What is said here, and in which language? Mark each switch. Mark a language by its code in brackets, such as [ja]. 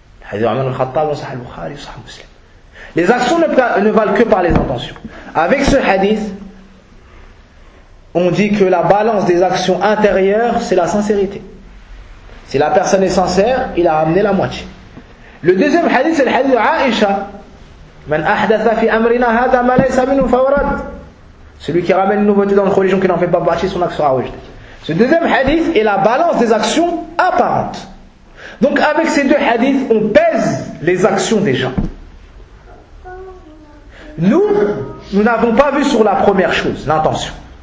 [fr] Hadith al-Aman al-Khattab, sahih al-Bukhari, sahih al-Muslim. Les actions ne valent que par les intentions. Avec ce hadith, on dit que la balance des actions intérieures, c'est la sincérité. Si la personne est sincère, il a amené la moitié. Le deuxième hadith, c'est le hadith de Aïcha, [ar] من أحدث في أمرنا هذا ما ليس منه فهو رد. [fr] Celui qui ramène une nouveauté dans le religion qui n'en fait pas partie, son action a rejeté. Ce deuxième hadith est la balance des actions apparentes. Donc avec ces deux hadiths, on pèse les actions des gens. Nous, nous n'avons pas vu sur la première chose, l'intention.